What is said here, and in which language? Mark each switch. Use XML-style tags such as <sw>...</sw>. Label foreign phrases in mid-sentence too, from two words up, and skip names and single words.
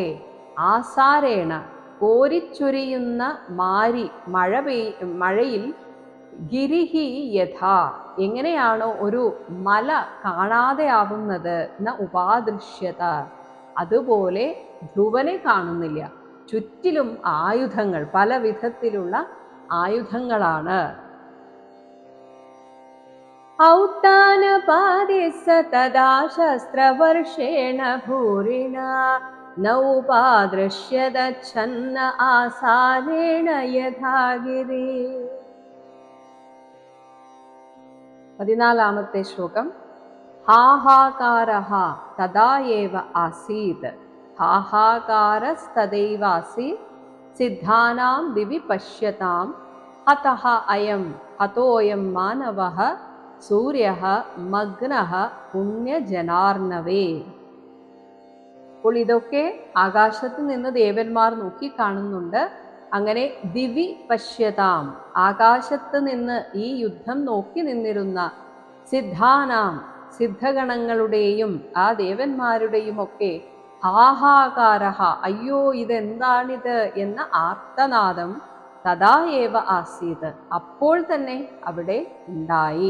<ml>ആസാരേണ കോരിച്ചൊരിയുന്ന മഴയിൽ</ml> <sa>ഗിരിഹി യഥാ</sa> <ml>എങ്ങനെയാണോ ഒരു മല കാണാതെ ആവുന്നത്,</ml> <sa>ന ഉപാദൃശ്യത</sa> <ml>അതുപോലെ ധ്രുവനെ കാണുന്നില്ല. ചുറ്റിലും ആയുധങ്ങൾ, പല വിധത്തിലുള്ള ആയുധങ്ങളാണ്.</ml> <sa>ഔത്താനപാതി സ തദാ ശസ്ത്രവർഷേണ ഭൂരിണ न उपादृश्यत छन्न आसारेण यथा गिरि.</sa> <ml>14 ശ്ലോകം.</ml> <sa>हाहाकारः तदा एव आसीत्, हाहाकारस्तदैवासीत् सिद्धानां दिवि पश्यतां, हतः अयं हतोऽयं मानवः सूर्यः मग्नः പുണ്യജനാർണവേ.</sa> <ml>അപ്പോൾ ഇതൊക്കെ ആകാശത്ത് നിന്ന് ദേവന്മാർ നോക്കി കാണുന്നുണ്ട്. അങ്ങനെ</ml> <sa>ദിവി പശ്യതാം,</sa> <ml>ആകാശത്ത് നിന്ന് ഈ യുദ്ധം നോക്കി നിന്നിരുന്ന സിദ്ധാനാം, സിദ്ധഗണങ്ങളുടെയും ആ ദേവന്മാരുടെയും ഒക്കെ ഹാഹാകാരഹ, അയ്യോ ഇതെന്താണിത് എന്ന ആർത്തനാദം</ml> <sa>തഥാ ഏവ ആസീത്,</sa> <ml>അപ്പോൾ തന്നെ അവിടെ ഉണ്ടായി.</ml>